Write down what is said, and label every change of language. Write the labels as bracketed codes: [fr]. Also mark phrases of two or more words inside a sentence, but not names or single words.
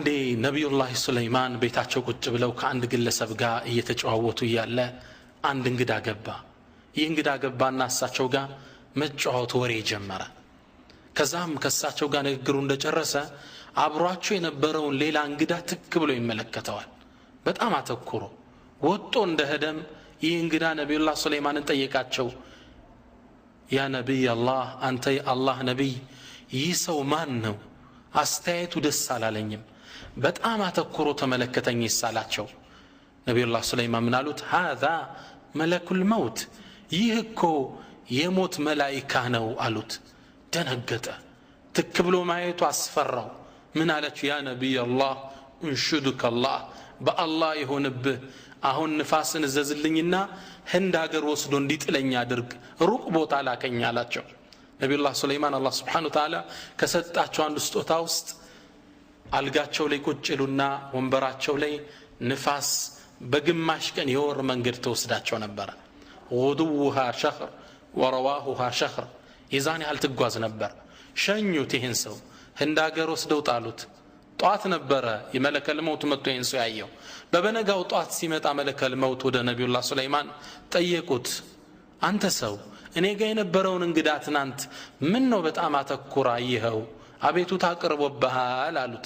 [am] ነብዩላህ ሱለይማን ቤታቸው ቁጭ ብለው ከአንድ ግለሰብ ጋር እየተጨዋወቱ ያለ አንድ እንግዳ ገባ ይንግዳ ገባና እሳቸው ጋር መጫወት ወሬ ጀመረ ከዛም ከእሳቸው ጋር ንግግሩ እንደጨረሰ አብሯቸው የነበረውን ሌላ እንግዳ ትክ ብሎ ይመለከተዋል በጣም አተኩሮ ወጥቶ እንደሄደም ይህ እንግዳ ነብዩላህ ሱለይማንን ጠየቃቸው [ar] يا نبي الله [am] አንተ አላህ ነብይ ይህ ሰው ማን ነው አስተያየቱ ደስ አላለኝም በጣም አተኩሮ ተመለከተኝ ይሳላቸው ነብዩላህ ሱለይማን ምን አሉት [ar] هذا ملك الموت [am] ይህ እኮ የሞት መላእክት ነው አሉት ደነገጠ ተከብሎ ማየቱ አስፈራው ምን አለች [ar] يا نبي الله أنشدك الله [am] በአላህ ይሆንብህ አሁን ንፋስን ዘዝልኝና ህንድ ሀገር ወስዶ እንዲጥለኛ አድርግ ሩቅ ቦታ ላከኝ አላቸው ነብዩላህ ሱለይማን አላህ [ar] سبحانه وتعالى [am] ከሰጣቸው አንድ ስጦታ ውስጥ አልጋቸው ላይ ቁጭሉና ወንበራቸው ላይ ንፋስ በግማሽ ቀን የወር መንገድ ተወስዳቸው ነበር [ar] غدوها شهر ورواحها شهر [am] ይዛን ያህል ትጓዝ ነበር ሸኙት ይሄን ሰው ህንድ ሀገር ወስደው ጣሉት ጧት ነበረ የመለከል መውት መጥቶ ይሄን ሰው ያየው በበነጋው ጧት ሲመጣ መለከል መውት ወደ ነብዩላህ ሱለይማን ጠየቁት አንተ ሰው እኔ ጋር የነበረውን እንግዳ ትናንት ምን ነው በጣም አተኩራ ይሄው አቤቱ ታቀርቦብሃል አሉት